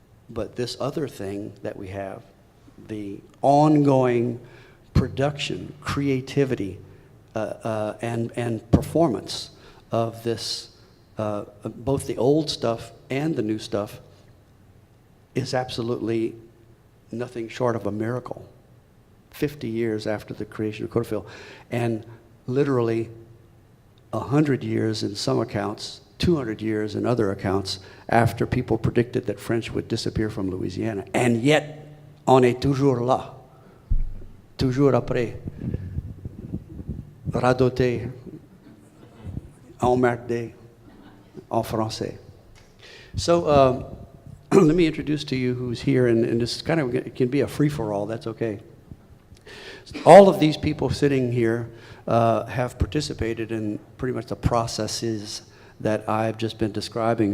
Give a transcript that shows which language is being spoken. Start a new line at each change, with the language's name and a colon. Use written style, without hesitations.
English: But this other thing that we have, the ongoing production, creativity, and performance of this, both the old stuff and the new stuff, is absolutely nothing short of a miracle. 50 years after the creation of Codafil, and literally 100 years in some accounts, 200 years in other accounts, after people predicted that French would disappear from Louisiana. And yet,
French: on est toujours là, toujours après, radoté, emmerdé, en français.
English: So let me introduce to you who's here, and this kind of, it can be a free-for-all, that's okay. All of these people sitting here have participated in pretty much the processes that I've just been describing.